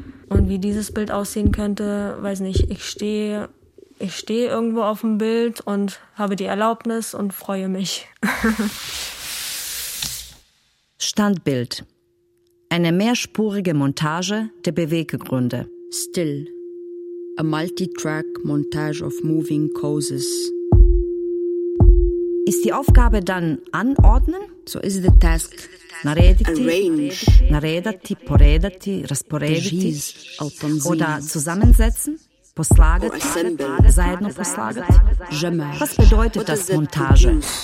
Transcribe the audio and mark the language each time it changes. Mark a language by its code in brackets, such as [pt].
[de] Und wie dieses Bild aussehen könnte, weiß nicht. Ich stehe irgendwo auf dem Bild und habe die Erlaubnis und freue mich. Standbild. Eine mehrspurige Montage der Beweggründe. [en] Still. A multi-track montage of moving causes. [de] Ist die Aufgabe dann anordnen? [en] So is the task. [hr] Naredati, poredati, rasporediti. [de] Oder zusammensetzen? [hr] Poslagati, seidno poslagati. [de] Was bedeutet das Montage?